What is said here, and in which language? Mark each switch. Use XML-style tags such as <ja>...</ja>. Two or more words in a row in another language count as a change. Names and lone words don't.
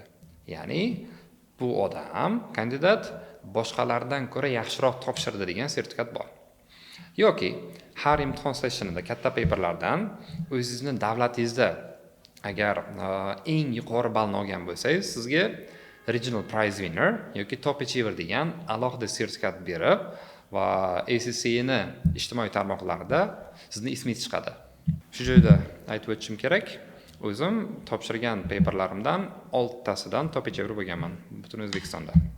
<uz>Ya'ni bu odam, kandidat boshqalardan ko'ra yaxshiroq topshirdi degan sertifikat bor. Yoki har imtihon sessionida katta paperlardan o'zingizni davlatingizda agar eng yuqori ballni olgan bo'lsangiz, sizga</uz> <en>regional prize winner</en> <uz>yoki</uz> <en>top achiever</en> <uz>degan alohida sertifikat berib va ACCni ijtimoiy tarmoqlarida sizni ismingiz chiqadi. Shu joyda aytib o'tishim kerak, o'zim topshirgan paperlarimdan 6 tasidan</uz> <en>top achiever</en> <uz>bo'lganman butun O'zbekistonda.</uz>